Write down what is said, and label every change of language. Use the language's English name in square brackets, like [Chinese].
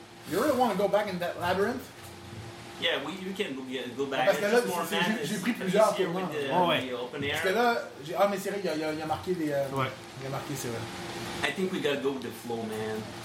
[English] You really want to go back in that labyrinth? Yeah, we can go back. Ah, [French] parce que là, j'ai pris plusieurs pour moi. Ouais. Parce que là, mais c'est vrai, il y a marqué des. Ouais. Il y a marqué, c'est vrai. [English] I think we gotta go with the flow, man.